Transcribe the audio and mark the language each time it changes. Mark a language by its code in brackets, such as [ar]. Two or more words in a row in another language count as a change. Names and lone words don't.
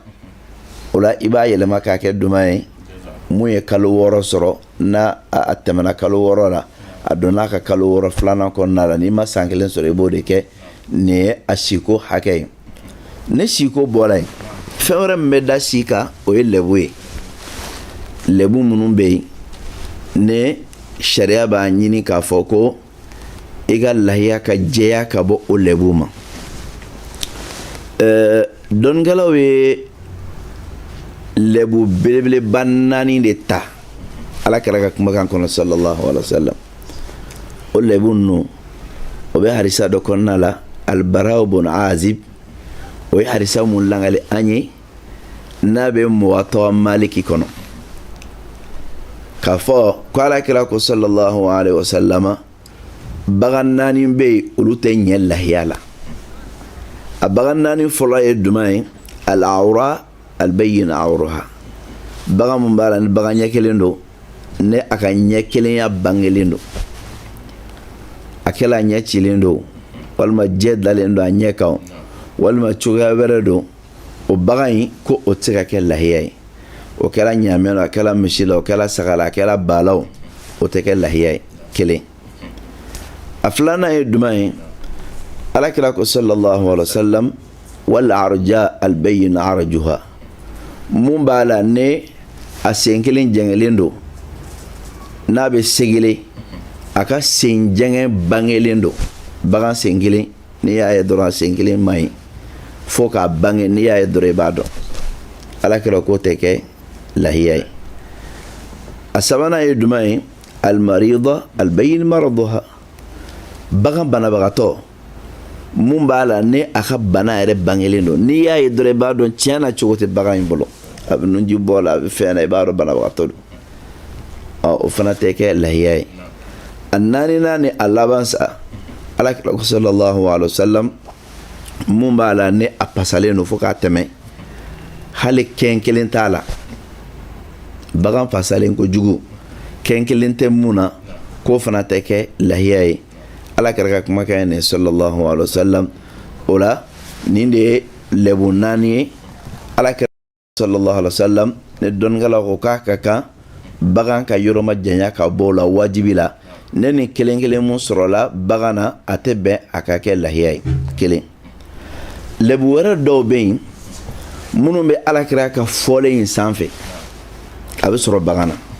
[bm] o la i b'a yɛlɛma k'a kɛ duman ye mun ye kalo 6 sɔrɔ n'a a tɛmɛna kalo 6 la a donna ka kalo 6 filanan kɔnɔna la n'i ma san 1 sɔrɔ i b'o de kɛ nin ye a siko hakɛ ye ne siko bɔra yen fɛn wɛrɛ min bɛ da si kan o ye lɛbu ye lɛbu minnu bɛ yen ne sariya b'a ɲini k'a fɔ ko i ka lahiya ka jɛya ka bɔ o lɛbu ma dɔnnikɛlaw ye lɛbu belebeleba 4 de ta ala kɛra ka kumakan kɔnɔ [ar] صلى الله عليه وسلم [bm] o lɛbu ninnu o bɛ hadisa dɔ kɔnɔna la albaraw bun azib o ye hadisa mun langali an ye n'a bɛ muwatta maliki kɔnɔ k'a fɔ ko ala kɛra ko [ar] صلى الله عليه وسلم [bm] bagan 4 bɛ yen olu tɛ ɲɛ lahiya la a bagan 4 fɔlɔ ye duman ye [ar] العوراء البين عورها [bm] bagan mun b'a la ni bagan ɲɛ kelen don ne a ka ɲɛ kelenya bangelen don a kɛla ɲɛ cilen don walima jɛ dalen don a ɲɛ kan walima cogoya wɛrɛ don o bagan in ko o tɛ se ka kɛ lahiya ye o kɛra ɲaamɛ la a kɛra misi la o kɛra saga la a kɛra ba la o tɛ kɛ lahiya ye kelen a filanan ye duman ye alakira ko [ar] صلى الله عليه وسلم والعرجاء البين عرجها [bm] mun b'a la ne a sen kelen jɛngɛlen don n'a bɛ segele a ka sen jɛngɛ bangelen don bagan sen kelen n'i y'a ye dɔrɔn a sen kelen man ɲi fo k'a bange n'i y'a ye dɔrɔn i b'a dɔn alakira k'o tɛ kɛ lahiya ye a sabanan ye duman ye [ar] المريضة البين مرضها [bm] bagan banabagatɔ mun b'a la ne a ka bana yɛrɛ bangelen don n'i y'a ye dɔrɔn i b'a dɔn tiɲɛ na cogo tɛ bagan in bolo a bɛ nunji bɔ la a bɛ fɛn na i b'a dɔn banabagatɔ don o fana tɛ kɛ lahiya ye a 4nan ni a laban sa alakira ko [ar] صلى الله عليه وسلم [bm] mun b'a la ne a pasalen don fo k'a tɛmɛ hali kɛn kelen t'a la bagan pasalen kojugu kɛn kelen tɛ mun na k'o fana tɛ kɛ lahiya ye alakira ka kumakan ye [ar] صلى الله عليه [bm] wasallam o la nin de ye lɛbu 4 ye alakira [ar] صلى الله عليه وسلم [bm] ne dɔnnikɛlaw ko k'a ka kan bagan ka yɔrɔ ma janya ka bɔ o la wajibi la ne ni kelen kelen mun sɔrɔla bagan na a tɛ bɛn a ka kɛ lahiya ye kelen lɛbu wɛrɛ dɔw bɛ yen minnu bɛ alakira ka fɔlen in sanfɛ a bɛ sɔrɔ bagan